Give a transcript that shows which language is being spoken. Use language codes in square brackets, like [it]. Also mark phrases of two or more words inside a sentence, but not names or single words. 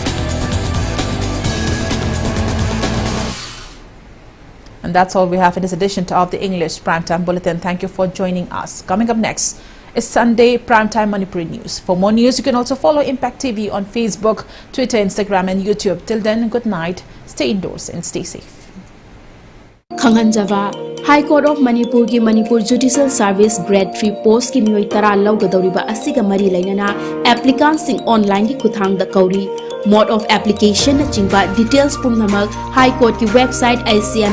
[en] And that's all we have in this edition of the English Primetime Bulletin. Thank you for joining us. Coming up next is Sunday Primetime Manipuri News. For more news, you can also follow Impact TV on Facebook, Twitter, Instagram and YouTube. Till then, good night, stay indoors and stay safe. [mni] Khanganjava High Court of Manipur ki Manipur Judicial Service Grade 3 post ki mioi tara laugadoriba asiga mari lainana applicants sing online ki kuthang da kauri. [en] Mode of application [mni] na chingba details pumnamak High Court ki website ICM